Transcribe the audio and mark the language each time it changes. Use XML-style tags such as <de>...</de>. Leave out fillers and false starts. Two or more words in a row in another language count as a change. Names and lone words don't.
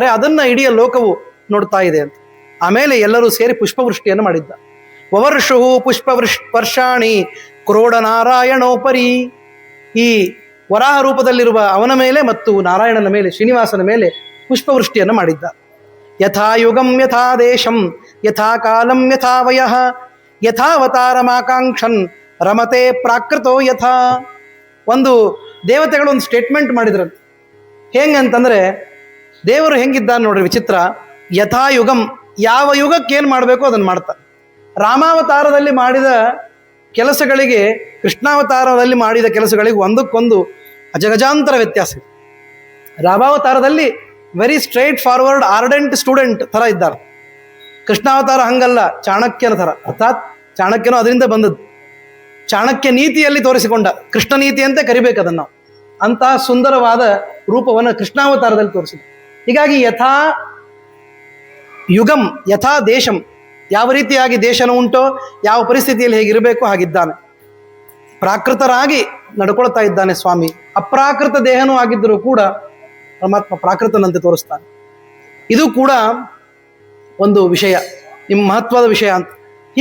<kn>ಅದನ್ನು ಇಡೀ ಲೋಕವು ನೋಡ್ತಾ ಇದೆ ಅಂತ. ಆಮೇಲೆ ಎಲ್ಲರೂ ಸೇರಿ ಪುಷ್ಪವೃಷ್ಟಿಯನ್ನು ಮಾಡಿದ್ದ.</kn> <sa>ವವರ್ಷು ವರ್ಷಾಣಿ ಕ್ರೋಢನಾರಾಯಣೋಪರಿ.</sa> <kn>ಈ ವರಾಹ ರೂಪದಲ್ಲಿರುವ ಅವನ ಮೇಲೆ ಮತ್ತು ನಾರಾಯಣನ ಮೇಲೆ, ಶ್ರೀನಿವಾಸನ ಮೇಲೆ ಪುಷ್ಪವೃಷ್ಟಿಯನ್ನು ಮಾಡಿದ್ದ.</kn> <sa>ಯಥಾ ಯುಗಂ ಯಥಾ ದೇಶಂ ಯಥಾ ಕಾಲಂ ಯಥಾ ವಯಃ ಯಥಾವತಾರಮಾಕಾಂಕ್ಷನ್ ರಮತೆ ಪ್ರಾಕೃತೋ ಯಥಾ.</sa> <kn>ಒಂದು ದೇವತೆಗಳು ಒಂದು ಸ್ಟೇಟ್ಮೆಂಟ್ ಮಾಡಿದ್ರಂತೆ. ಹೆಂಗಂತಂದರೆ ದೇವರು ಹೆಂಗಿದ್ದಾನೆ ನೋಡ್ರಿ, ವಿಚಿತ್ರ.</kn> <sa>ಯಥಾ ಯುಗಂ,</sa> <kn>ಯಾವ ಯುಗಕ್ಕೆ ಏನು ಮಾಡಬೇಕು ಅದನ್ನು ಮಾಡ್ತಾರೆ. ರಾಮಾವತಾರದಲ್ಲಿ ಮಾಡಿದ ಕೆಲಸಗಳಿಗೆ ಕೃಷ್ಣಾವತಾರದಲ್ಲಿ ಮಾಡಿದ ಕೆಲಸಗಳಿಗೆ ಒಂದಕ್ಕೊಂದು ಅಜಗಜಾಂತರ ವ್ಯತ್ಯಾಸ ಇದೆ. ರಾಮಾವತಾರದಲ್ಲಿ</kn> <en>very straight forward ardent student</en> <kn>ಥರ ಇದ್ದಾರೆ. ಕೃಷ್ಣಾವತಾರ ಹಂಗಲ್ಲ, ಚಾಣಕ್ಯನ ಥರ. ಅರ್ಥಾತ್ ಚಾಣಕ್ಯನೂ ಅದರಿಂದ ಬಂದದ್ದು. ಚಾಣಕ್ಯ ನೀತಿಯಲ್ಲಿ ತೋರಿಸಿಕೊಂಡ, ಕೃಷ್ಣ ನೀತಿ ಅಂತ ಕರಿಬೇಕು ಅದನ್ನು. ಅಂತಹ ಸುಂದರವಾದ ರೂಪವನ್ನು ಕೃಷ್ಣಾವತಾರದಲ್ಲಿ ತೋರಿಸಿದ.</kn> <sa>ಹೀಗಾಗಿ ಯಥಾ ಯುಗಂ ಯಥಾ ದೇಶಂ,</sa> <kn>ಯಾವ ರೀತಿಯಾಗಿ ದೇಶನ ಉಂಟೋ, ಯಾವ ಪರಿಸ್ಥಿತಿಯಲ್ಲಿ ಹೇಗಿರಬೇಕು ಹಾಗಿದ್ದಾನೆ. ಪ್ರಾಕೃತರಾಗಿ ನಡ್ಕೊಳ್ತಾ ಇದ್ದಾನೆ ಸ್ವಾಮಿ. ಅಪ್ರಾಕೃತ ದೇಹನೂ ಆಗಿದ್ದರೂ ಕೂಡ ಪರಮಾತ್ಮ ಪ್ರಾಕೃತನಂತೆ ತೋರಿಸ್ತಾನೆ. ಇದು ಕೂಡ ಒಂದು ವಿಷಯ, ನಿಮ್ಮ ಮಹತ್ವದ ವಿಷಯ ಅಂತ.</kn>